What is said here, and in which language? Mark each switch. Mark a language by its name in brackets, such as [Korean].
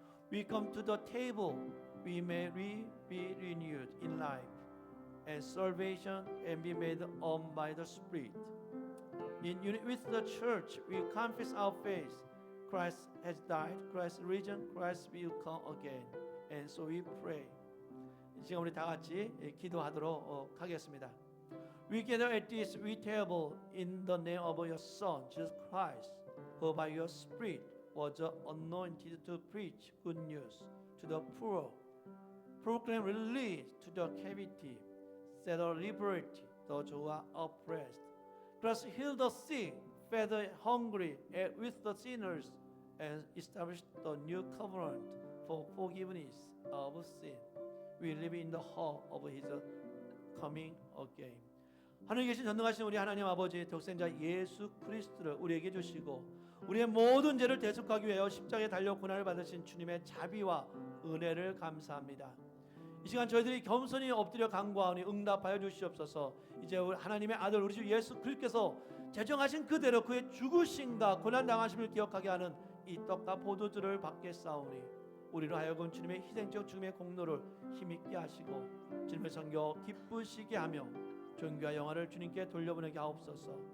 [English] We come to the table, we may be renewed in life and salvation and be made on by the Spirit. In unity with the church, we confess our faith. Christ has died, Christ risen, Christ will come again. And so we pray. [Korean] 지금 우리 다 같이 기도하도록 하겠습니다. [English] We gather at this sweet table in the name of your Son, Jesus Christ, who by your Spirit was anointed to preach good news to the poor, proclaim release to the captive, set at liberty those who are oppressed. Christ healed the sick, fed the hungry, ate with the sinners, and established the new covenant for forgiveness of sin. We live in the hope of His coming again. [Korean] 하늘에 계신 전능하신 우리 하나님 아버지 독생자 예수 그리스도를 우리에게 주시고 우리의 모든 죄를 대속하기 위하여 십자가에 달려 고난을 받으신 주님의 자비와 은혜를 감사합니다. 이 시간 저희들이 겸손히 엎드려 간구하오니 응답하여 주시옵소서. 이제 하나님의 아들 우리 주 예수 그리스도께서 제정하신 그대로 그의 죽으심과 고난 당하심을 기억하게 하는 이 떡과 포도주를 받게 싸우니 우리로 하여금 주님의 희생적 죽음의 공로를 힘있게 하시고 주님의 성교 기쁘시게 하며 존귀와 영화를 주님께 돌려보내게 하옵소서.